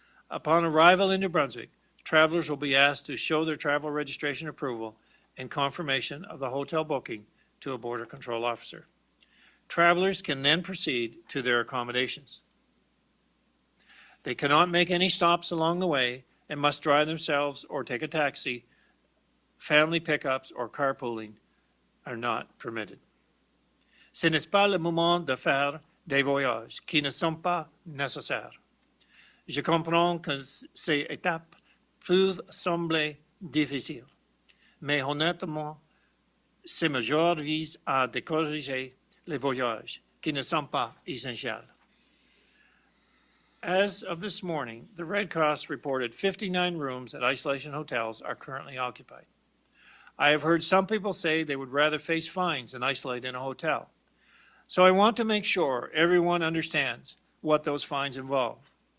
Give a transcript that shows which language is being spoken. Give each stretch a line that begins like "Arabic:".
English: Upon arrival in New Brunswick, travelers will be asked to show their travel registration approval and confirmation of the hotel booking to a border control officer. Travelers can then proceed to their accommodations. They cannot make any stops along the way and must drive themselves or take a taxi. Family pickups or carpooling are not permitted.
French: Ce n'est pas le moment de faire des voyages qui ne sont pas nécessaires. Je comprends que ces étapes peuvent sembler difficiles, mais honnêtement, ces mesures visent à décourager les voyages qui ne sont pas essentiels.
English: As of this morning, the Red Cross reported 59 rooms at isolation hotels are currently occupied. I have heard some people say they would rather face fines than isolate in a hotel. So I want to make sure everyone understands what those fines involve.